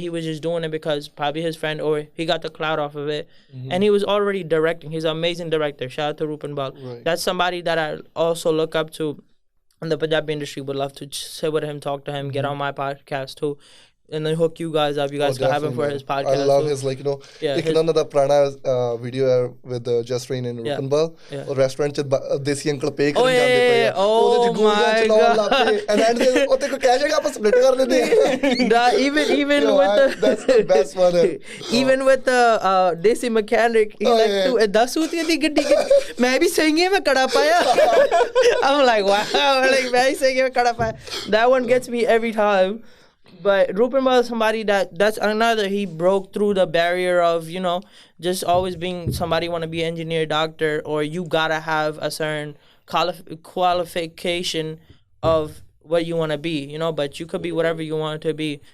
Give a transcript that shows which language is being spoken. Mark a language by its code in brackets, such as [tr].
[en] He was just doing it because probably his friend, or he got the clout off of it. And he was already directing. He's an amazing director. Shout out to Rupan Bal. Right. That's somebody that I also look up to in the Punjabi industry. Would love to sit with him, talk to him, get on my podcast too. And then hook you guys up. You guys can have him for his podcast. I love his, like, you know, [pa] ਇੱਕ ਉਹਨਾਂ ਦਾ ਪੁਰਾਣਾ [en] video with Just Rain and Rupan Bal, or restaurant [pa] ਚ ਦੇਸੀ uncle ਪੇ ਕਰਨ ਜਾਂਦੇ ਪਏ ਆ, ਉਹਦੇ ਚ ਗੋਲੀਆਂ ਚਲਾਉਣ ਲੱਗ ਪਏ, [en] and end [pa] ਦੇ ਉੱਤੇ ਕੋਈ ਕਹਿ ਜਾਏਗਾ ਆਪਾਂ split ਕਰ ਲੈਂਦੇ ਆ. [en] Even with that's the best one. Even with the desi mechanic, he's like, [pa] ਤੂੰ ਏਦਾਂ ਸੂਤੀਆਂ ਦੀ ਗੱਡੀ ਮੈਂ ਵੀ ਸਹੀ ਮੈਂ ਕੜਾ ਪਾਇਆ. [en] I'm like, wow, like, [pa] ਮੈਂ ਵੀ ਸਹੀ ਮੈਂ ਕੜਾ ਪਾਇਆ. [en] That one gets me every time. But Rupan Bal is somebody that's another, he broke through the barrier of, you know, just always being somebody want to be an engineer, doctor, or you gotta have a certain qualification of what you want to be, you know, but you could be whatever you want to be.